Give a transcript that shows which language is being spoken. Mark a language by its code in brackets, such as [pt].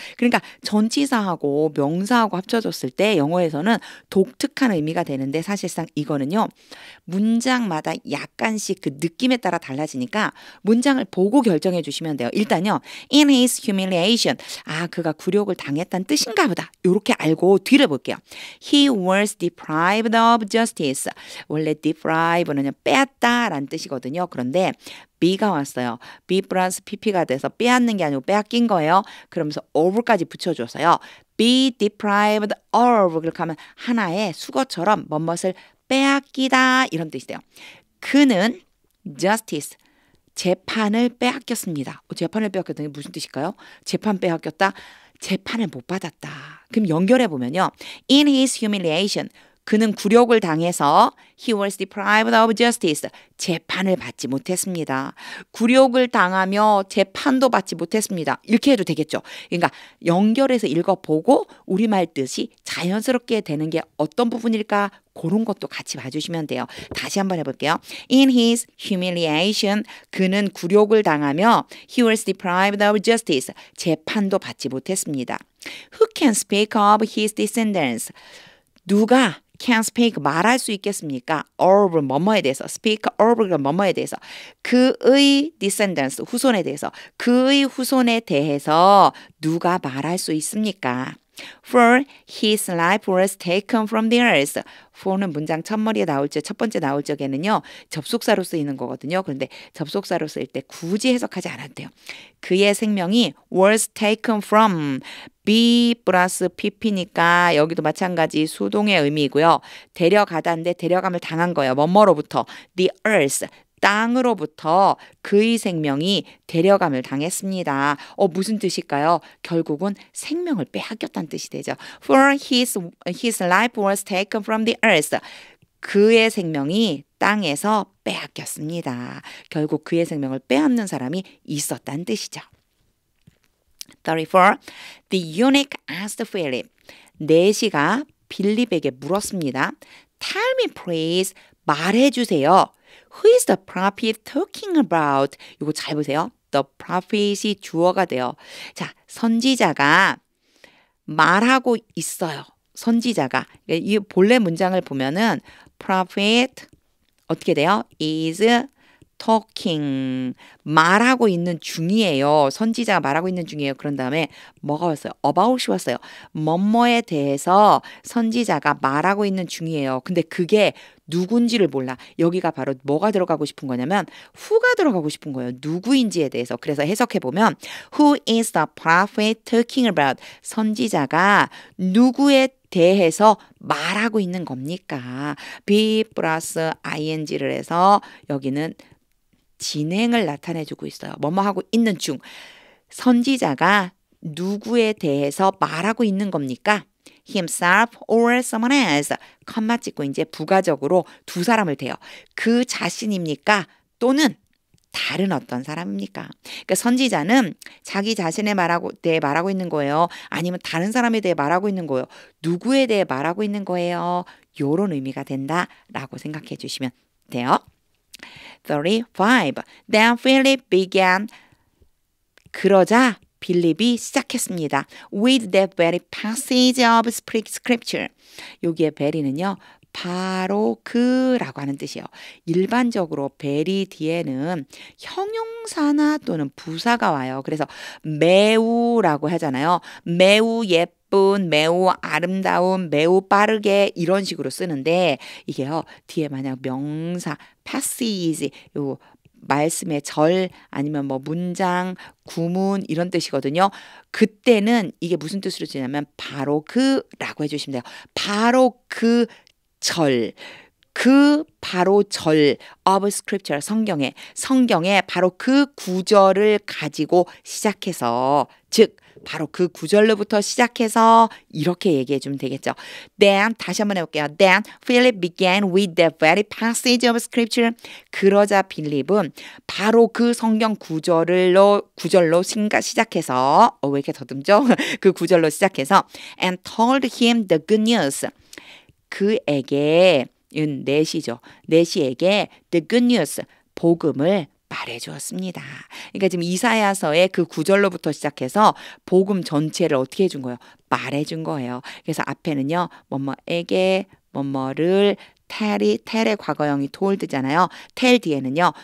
[ko] 그러니까 전치사하고 명사하고 합쳐졌을 때 영어에서는 독특한 의미가 되는데 사실상 이거는요. 문장마다 약간씩 그 느낌에 따라 달라지니까 문장을 보고 결정해 주시면 돼요. 일단요. [en] In his humiliation. [ko] 그가 굴욕을 당했다는 뜻인가 보다. 이렇게 알고 뒤를 볼게요. [en] He was deprived of justice. [ko] 원래 deprive는 빼앗다라는 뜻이거든요. 그런데 B가 왔어요. B 플러스 PP가 돼서 빼앗는 게 아니고 빼앗긴 거예요. 그러면서 of까지 붙여줘서요. [en] Be deprived of [ko] 그렇게 하면 하나의 수거처럼 뭐뭇을 빼앗기다 이런 뜻이 돼요. 그는 justice 재판을 빼앗겼습니다. 재판을 빼앗겼다는 게 무슨 뜻일까요? 재판 빼앗겼다. 재판을 못 받았다. 그럼 연결해 보면요. [en] In his humiliation [ko] 그는 굴욕을 당해서 [en] he was deprived of justice. [ko] 재판을 받지 못했습니다. 굴욕을 당하며 재판도 받지 못했습니다. 이렇게 해도 되겠죠. 그러니까 연결해서 읽어보고 우리말 뜻이 자연스럽게 되는 게 어떤 부분일까? 그런 것도 같이 봐주시면 돼요. 다시 한번 해볼게요. [en] In his humiliation [ko] 그는 굴욕을 당하며 [en] he was deprived of justice. [ko] 재판도 받지 못했습니다. [en] Who can speak of his descendants? [ko] 누가 [en] can speak [ko] 말할 수 있겠습니까? of 뭐뭐에 대해서 [en] speak of [ko] 뭐뭐에 대해서 그의 descendants 후손에 대해서 그의 후손에 대해서 누가 말할 수 있습니까? [en] For his life was taken from the earth. [ko] for는 문장 첫머리에 나올 적, 첫 번째 나올 적에는요. 접속사로 쓰이는 거거든요. 그런데 접속사로 쓰일 때 굳이 해석하지 않아도 돼요. 그의 생명이 [en] was taken from [ko] B 플러스 PP니까 여기도 마찬가지 수동의 의미이고요. 데려가다인데 데려감을 당한 거예요. 뭐뭐로부터 [en] the earth. [ko] 땅으로부터 그의 생명이 데려감을 당했습니다. 무슨 뜻일까요? 결국은 생명을 빼앗겼다는 뜻이 되죠. [en] For his life was taken from the earth. [ko] 그의 생명이 땅에서 빼앗겼습니다. 결국 그의 생명을 빼앗는 사람이 있었다는 뜻이죠. 34. [en] The eunuch asked Philip. [ko] 내시가 빌립에게 물었습니다. [en] Tell me please. [ko] 말해주세요. [en] Who is the prophet talking about? [ko] 이거 잘 보세요. The prophet이 주어가 돼요. 자, 선지자가 말하고 있어요. 선지자가. 이 본래 문장을 보면은 prophet 어떻게 돼요? [en] is talking [ko] 말하고 있는 중이에요. 선지자가 말하고 있는 중이에요. 그런 다음에 뭐가 왔어요? about이 왔어요. 뭐뭐에 대해서 선지자가 말하고 있는 중이에요. 근데 그게 누군지를 몰라. 여기가 바로 뭐가 들어가고 싶은 거냐면 who가 들어가고 싶은 거예요. 누구인지에 대해서. 그래서 해석해보면 [en] Who is the prophet talking about? [ko] 선지자가 누구에 대해서 말하고 있는 겁니까? be 플러스 ing를 해서 여기는 진행을 나타내주고 있어요. 뭐뭐 하고 있는 중. 선지자가 누구에 대해서 말하고 있는 겁니까? [en] himself or someone else. [ko] 컴마 찍고 이제 부가적으로 두 사람을 대요. 그 자신입니까? 또는 다른 어떤 사람입니까? 그러니까 선지자는 자기 자신에 대해 말하고 있는 거예요. 아니면 다른 사람에 대해 말하고 있는 거예요. 누구에 대해 말하고 있는 거예요? 요런 의미가 된다라고 생각해 주시면 돼요. [en] 35. Then Philip began. [ko] 그러자 빌립이 시작했습니다. [en] With that very passage of scripture. [ko] 여기에 very는요. 바로 그라고 하는 뜻이에요. 일반적으로 very 뒤에는 형용사나 또는 부사가 와요. 그래서 매우라고 하잖아요. 매우 예쁜, 매우 아름다운, 매우 빠르게 이런 식으로 쓰는데 이게요. 뒤에 만약 명사 passage 요 말씀의 절 아니면 뭐 문장, 구문 이런 뜻이거든요. 그때는 이게 무슨 뜻으로 쓰냐면 바로 그라고 해주시면 돼요. 바로 그 절, 그 바로 절 [en] of scripture [ko] 성경에 바로 그 구절을 가지고 시작해서 즉 바로 그 구절로부터 시작해서 이렇게 얘기해 주면 되겠죠. Then 다시 한번 해볼게요. [en] Then Philip began with the very passage of scripture. [ko] 그러자 빌립은 바로 그 성경 구절로 시작해서 왜 이렇게 더듬죠? 그 구절로 시작해서 [en] and told him the good news. [ko] 그에게 넷이에게 [en] the good news [ko] 복음을 말해 주었습니다. 그러니까 지금 이사야서의 그 구절로부터 시작해서 복음 전체를 어떻게 해준 거예요? 말해 준 거예요. 그래서 앞에는요. 뭐뭐에게 뭐뭐를 텔의 과거형이 told잖아요. 텔 뒤에는요.